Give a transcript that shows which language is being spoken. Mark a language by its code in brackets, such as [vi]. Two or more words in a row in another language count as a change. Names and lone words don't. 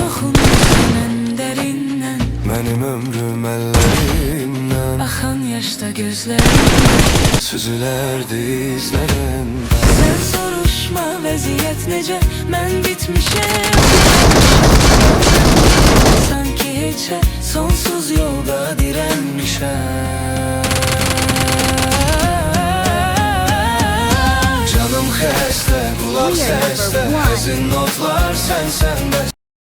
[tr] Dokunmuşam en derinden Benim ömrüm ellerimden Akan yaşta gözlerinden Süzülerdi izlerim [az] Sen soruşma vəziyyət necə mən bitmişəm. Sanki heçə sonsuz yolda dirənmişəm. Canım xəstə, qulaq səsdə Həzin notlar sənsən bəs